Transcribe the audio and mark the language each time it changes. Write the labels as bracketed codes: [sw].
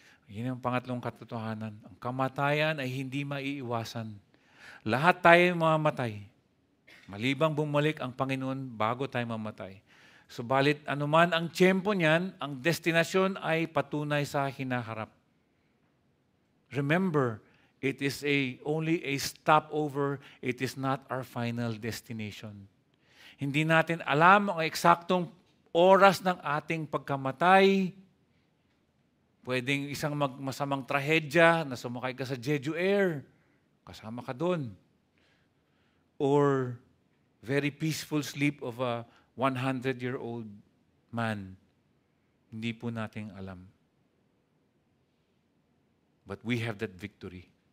[tl] Yan ang pangatlong katotohanan. Ang kamatayan ay hindi maiiwasan. Lahat tayo mamamatay. Malibang bumalik ang Panginoon bago tayo mamatay. Subalit anuman ang tiyempo niyan, ang destinasyon ay patunay sa hinaharap. [en] Remember, it is only a stopover. It is not our final destination. [tl] Hindi natin alam ang eksaktong oras ng ating pagkamatay. Pwedeng isang masamang trahedya na sumakay ka sa Jeju Air. Kasama ka doon. [en] Or very peaceful sleep of a 100-year-old man. [tl] Hindi po natin alam. [en] But we have that victory.